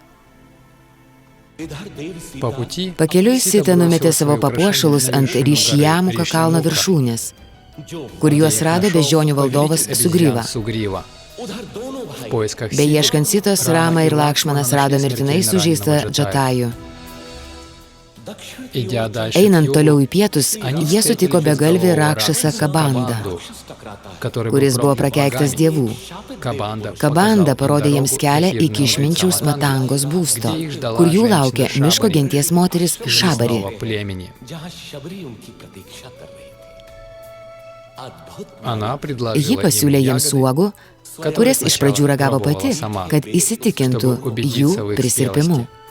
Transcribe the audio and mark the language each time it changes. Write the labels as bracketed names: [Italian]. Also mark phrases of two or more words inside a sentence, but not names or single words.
[Lithuanian] Pakeliui Sita numetė savo papuošalus ant Ryšjamuko kalno viršūnės, kur juos rado beždžionių valdovas Sugryva. Beieškant Sitos, Rama ir Lakšmanas rado mirtinai sužeistą Džatajų. [Russian] Идя дальше [Lithuanian] Einant [Russian] к [Lithuanian] toliau [Russian] югу, [Lithuanian] į pietus, jie sutiko begalvį Rakšasą Kabandą, kuris buvo prakeiktas dievų. Kabanda parodė jiems kelią iki išminčiaus Matangos būsto, kur jų laukė miško genties moteris Šabari. Ji pasiūlė jiems uogų, kurias iš pradžių ragavo pati, kad įsitikintų jų prisirpimu.